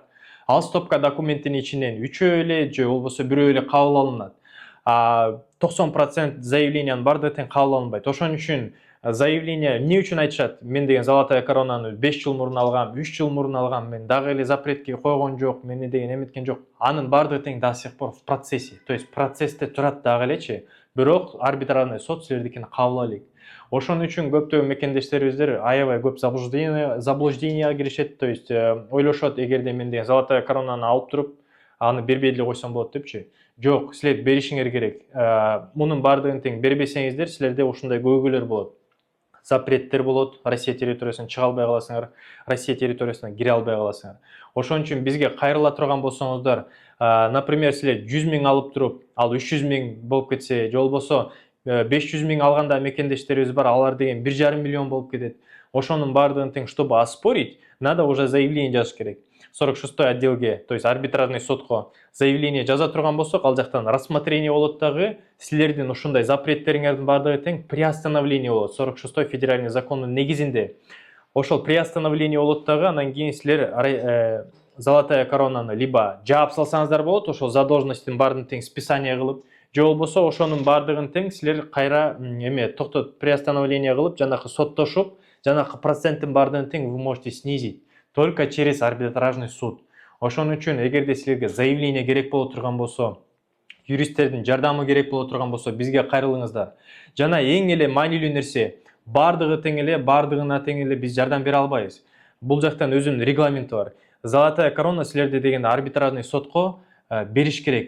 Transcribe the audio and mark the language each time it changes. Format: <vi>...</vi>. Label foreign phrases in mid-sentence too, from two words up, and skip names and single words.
<ky>Ал стопка документтин ичинен 3 эле же болбосо 1 эле кабыл алынат. 90% заявлениянын бардыгы тең кабыл алынбайт. Ошон үчүн заявление эмне үчүн айтышат? Мен деген Золотая коронаны 5 жыл мурун алгам, 3 жыл мурун алгам, мен дагы эле запретке койгон жок, мени деген эметкен жок. Анын бардыгы тең</ky> <ru>до сих пор в процессе. То есть</ru> <ky>процессте турат дагы элечи. Бирок арбитражный сот силердикини кабыл алыйт. Ошон үчүн көптөгөн мекендештерибиздер аябай көп заблужденияга киришет.</ky> <ru>То есть</ru> <ky>ойлошот, эгерде мен деген Золотая коронаны алып туруп, аны бербей эле койсом болот депчи. Жок, силер беришиңер керек. Мунун бардыгын тең бербесеңиздер, силерде ушундай көйгөйлөр болот. Запреттер болот, Россия территориясынан чыга албай каласыңар, Россия территориясына кире албай каласыңар. Ошон үчүн бизге кайрыла турган болсоңуздар, например, силер 100 000 алып туруп, ал 300 000 болуп кетсе, же болбосо 500 000 алганда мекендештерибиз бар, алар деген 1,5 миллион болуп кетет. Ошонун бардыгын тең,</ky> <ru>чтобы оспорить, надо уже заявление</ru> <ky>жазыш керек. 46-й отделге,</ky> <ru>то есть</ru> <ky>арбитражный сотко заявление жаза турган болсок, ал жактан рассмотрение болот дагы, силердин ушундай запреттериңердин бардыгы тең приостановление болот. 46-й федеральный закондун негизинде. Ошол приостановление болот дагы, анан кийин силер Золотая коронаны либо жаап салсаңыздар болот, ошол задолженностьтин баарын тең списание кылып, же болбосо ошонун бардыгын тең силер кайра токтотуп приостановление кылып, жанакы соттошуп, жанакы проценттин бардыгын тең</ky> <ru>вы можете снизить только через арбитражный суд.</ru> <ky>Ошон үчүн эгерде силерге заявление керек боло турган болсо, юристтердин жардамы керек боло турган болсо, бизге кайрылыңыздар. Жана эң эле маанилүү нерсе, бардыгына тең эле биз жардам бере албайбыз. Бул жактан өзүнүн регламенти бар. Золотая корона силерде деген арбитражный сотко бериш керек.</ky>